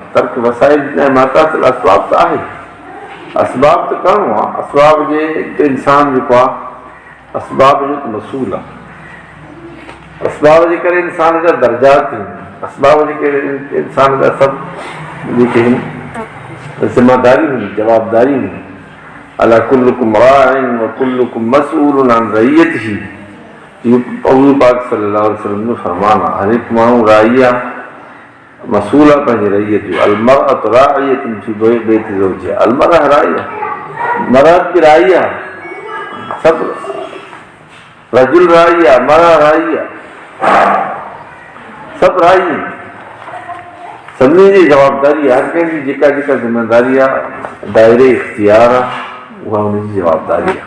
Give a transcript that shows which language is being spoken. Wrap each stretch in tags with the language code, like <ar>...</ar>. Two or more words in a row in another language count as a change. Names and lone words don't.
<sd>तर्क वसाइल न आहे, मातासिल असबाब त आहे, असबाब त करिणो आहे, असबाब जे इंसान जेको आहे असबाब जो त मसूल आहे, असबाब जे करे इंसान जा दर्जात आहिनि, असबाब जे करे इंसान जा सभु जेके आहिनि ज़िम्मेदारी हुई, जवाबदारी हुई।</sd> <ar>ألا كلكم راع وكلكم مسؤول عن رعيته,</ar> <sd>इहो हुज़ूर पाक</sd> <ar>صلى الله عليه وسلم</ar> <sd>जो फरमान आहे। हर हिकु माण्हू राई आहे, मसूल आहे पंहिंजी रईयत जो।</sd> <ar>المرأة راعية في بيت زوجها، المرء راعية,</ar> <sd>मरद बि राई आहे, सभु रजुल राई आहे, मरअ राई आहे, सभु राई आहिनि। सभिनी जी जवाबदारी आहे, हर कंहिंजी जेका जेका ज़िमेदारी आहे, दायरे इख़्तियार आहे, उहा हुनजी जवाबदारी आहे।</sd>